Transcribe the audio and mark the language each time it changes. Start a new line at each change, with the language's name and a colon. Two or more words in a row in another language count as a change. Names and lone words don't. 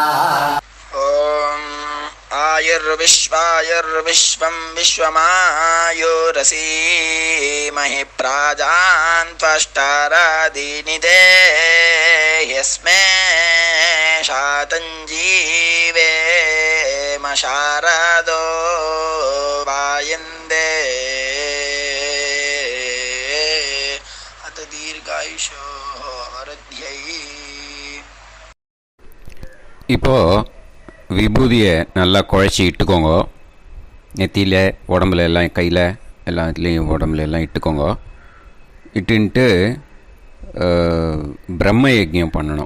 Sanskrit: आयुर्विश्वायुर्विश्वं विश्वमायुरसी महि प्राजान् त्वष्टारादीनि देह्यस्मे शातञ्जीवेम शारदो वायन्दे अत दीर्घायुषो वरद्यै
Tamil: இப்போது விபூதியை நல்லா குழச்சி இட்டுக்கோங்க. நெத்தியில் உடம்புல எல்லாம் கையில் எல்லா இதுலேயும் உடம்புல எல்லாம் இட்டுக்கோங்க. இட்டுன்ட்டு பிரம்ம யஜ்யம் பண்ணணும்.